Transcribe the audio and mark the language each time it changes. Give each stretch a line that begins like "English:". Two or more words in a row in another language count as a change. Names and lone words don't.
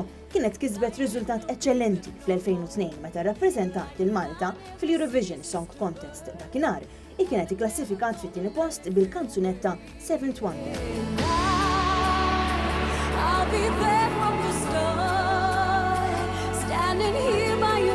Maltese: kienet kisbet riżultat eċċellenti fl-2002 meta rrappreżentat lil Malta fil-Eurovision Song Contest dakinhar i kienet ikklassifikat fit-tieni post bil-kanzunetta Seventh Wonder.
English: I'll be there from the start, standing here